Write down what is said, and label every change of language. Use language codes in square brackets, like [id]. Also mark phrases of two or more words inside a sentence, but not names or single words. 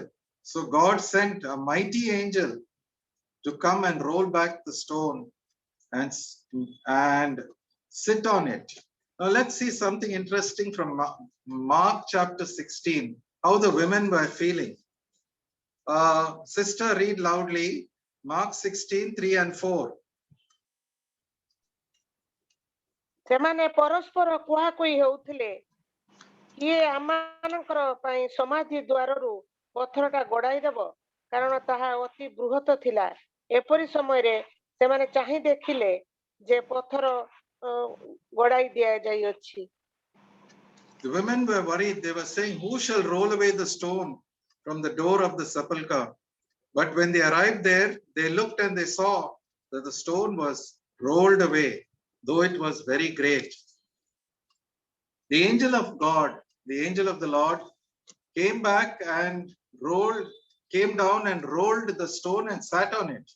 [en] So God sent a mighty angel to come and roll back the stone and, and sit on it. Now let's see something interesting from Mark chapter 16, how the women were feeling. Sister, read loudly, Mark 16, 3 and 4. [or] ସେମାନେ ପରସ୍ପର କୁହାକୁହି ହେଉଥିଲେ, କିଏ ଆମମାନଙ୍କର ପାଇଁ ସମାଧି ଦ୍ୱାରରୁ ପଥରଟା ଗଡ଼ାଇ ଦେବ, କାରଣ ତାହା ଅତି ବୃହତ ଥିଲା। ଏପରି ସମୟରେ ସେମାନେ ଚାହିଁ ଦେଖିଲେ ଯେ ପଥର ଗଡ଼ାଇ ଦିଆଯାଇଅଛି। [en] The women were worried. They were saying, who shall roll away the stone from the door of the sepulchre? But when they arrived there, they looked and they saw that the stone was rolled away, though it was very great. The angel of God, the angel of the Lord, came back and came down and rolled the stone and sat on it.